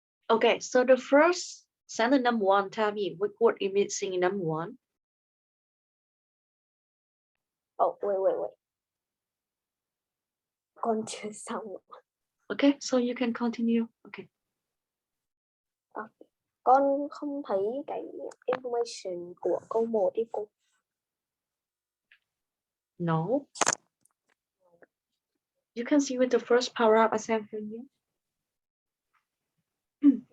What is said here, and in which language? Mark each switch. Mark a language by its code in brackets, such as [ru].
[en] Okay, so the first sentence number one, tell me what word is missing in number one. Oh, wait. [vi] Con chưa xong. [en] Okay, so you can continue. Okay. [vi] Con không thấy cái information của câu 1 đi cô. [en] No. You can see with the first paragraph I sent for you. [vi] Ừ.